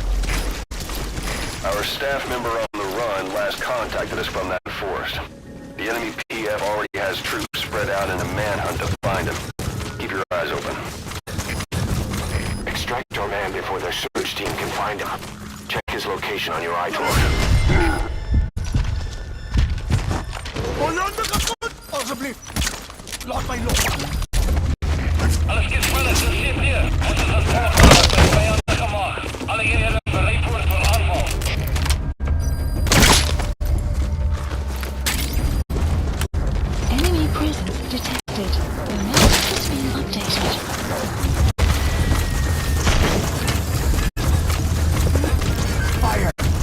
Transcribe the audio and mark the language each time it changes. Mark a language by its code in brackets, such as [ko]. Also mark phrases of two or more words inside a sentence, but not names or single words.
[en] Our staff member on the run last contacted us from that forest. The enemy PF already has troops spread out in a manhunt to find him. Keep your eyes open. Extract your man before their search team can find him. Check his location on your iTour. [nl] Alsjeblieft, laat mij los. [de] Alles geht schneller, das steht hier. Es ist ein Vorfall, bei uns gemacht. Alle Jäger bereit für Anfall. [en] Enemy presence detected. The map has been updated. Fire!